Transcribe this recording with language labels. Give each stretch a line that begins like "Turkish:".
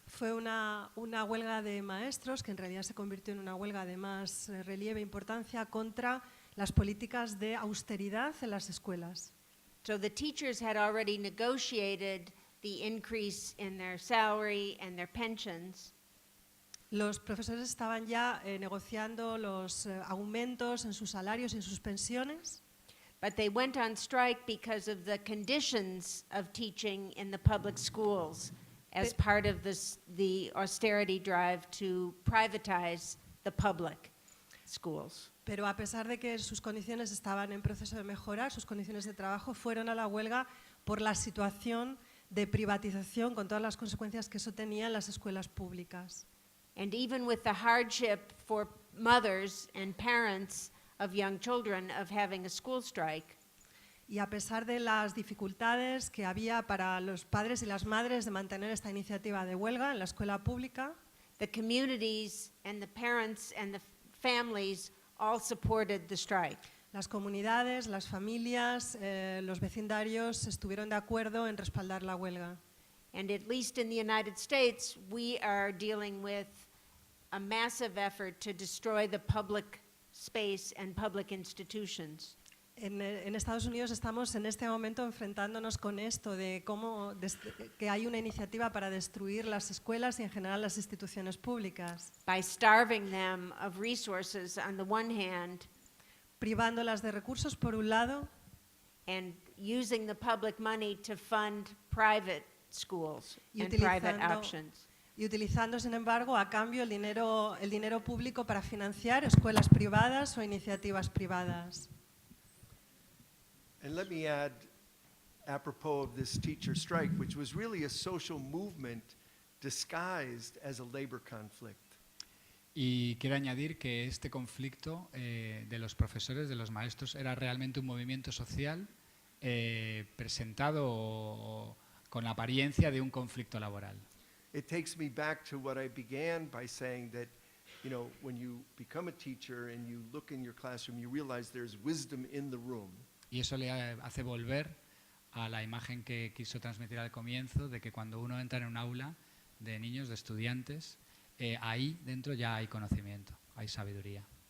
Spanish: fue una huelga de maestros que en realidad se convirtió en una huelga de más relieve e importancia contra las políticas de austeridad en las escuelas.
English: So the teachers had already negotiated the increase in their salary and their pensions,
Spanish: Los profesores estaban ya negociando los aumentos en sus salarios y en sus pensiones,
English: but they went on strike because of the conditions of teaching in the public schools as part of the austerity drive to privatize the public schools.
Spanish: pero a pesar de que sus condiciones estaban en proceso de mejorar, sus condiciones de trabajo, fueron a la huelga por la situación de privatización con todas las consecuencias que eso tenía en las escuelas públicas.
English: And even with the hardship for mothers and parents of young children of having a school strike,
Spanish: Y a pesar de las dificultades que había para los padres y las madres de mantener esta iniciativa de huelga en la escuela pública,
English: the communities and the parents and the families all supported the strike.
Spanish: las comunidades, las familias, los vecindarios estuvieron de acuerdo en respaldar la huelga.
English: And at least in the United States, we are dealing with a massive effort to destroy the public space and public institutions.
Spanish: En Estados Unidos estamos en este momento enfrentándonos con esto de cómo que hay una iniciativa para destruir las escuelas y en general las instituciones públicas,
English: By starving them of resources on the one hand
Spanish: privándolas de recursos por un lado
English: and using the public money to fund private schools
Spanish: Y
English: and private
Spanish: utilizando-
English: options.
Spanish: y utilizando, sin embargo, a cambio el dinero público para financiar escuelas privadas o iniciativas privadas.
English: And let me add, apropos of this teacher strike, which was really a social movement disguised as a labor conflict.
Spanish: Y quiero añadir que este conflicto de los profesores, de los maestros, era realmente un movimiento social presentado con la apariencia de un conflicto laboral.
English: It takes me back to what I began by saying that, when you become a teacher and you look in your classroom, you realize there's wisdom in the room.
Spanish: Y eso le hace volver a la imagen que quiso transmitir al comienzo, de que cuando uno entra en un aula de niños, de estudiantes, ahí dentro ya hay conocimiento, hay sabiduría.